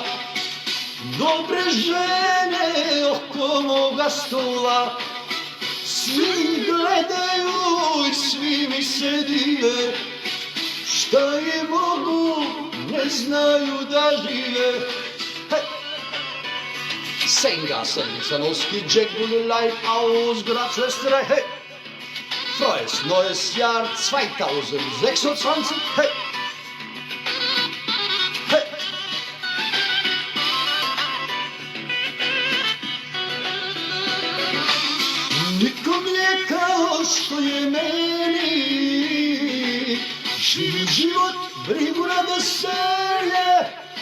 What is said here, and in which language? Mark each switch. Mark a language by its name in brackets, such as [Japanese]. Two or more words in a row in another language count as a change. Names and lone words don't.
[Serbian] Dobre žene oko moga stola, svi gledaju i svi mi se dive, šta je mogu, ne znaju da žive. [German] Hey. Senga Sanovski, Jack Bullelei aus Graz-Österreich. Hey. Frohes neues Jahr 2026. Hey. Hey. [Serbian] Nikom je kao što je meni, živi život, brigu na veselje.